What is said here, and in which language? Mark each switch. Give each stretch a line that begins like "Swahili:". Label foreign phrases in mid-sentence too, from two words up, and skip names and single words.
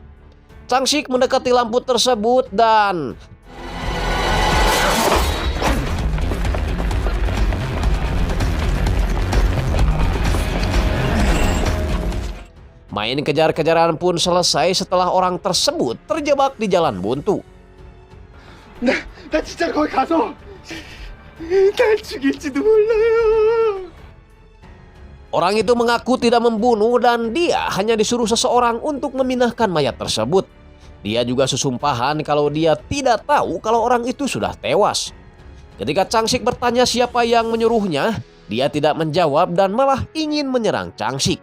Indonesian: Changsik mendekati lampu tersebut dan main kejar-kejaran pun selesai setelah orang tersebut terjebak di jalan buntu.
Korean: 나 진짜 거기 가서 날 죽일지도 몰라요.
Indonesian: Orang itu mengaku tidak membunuh dan dia hanya disuruh seseorang untuk memindahkan mayat tersebut. Dia juga susumpahan kalau dia tidak tahu kalau orang itu sudah tewas. Ketika Changsik bertanya siapa yang menyuruhnya, dia tidak menjawab dan malah ingin menyerang Changsik.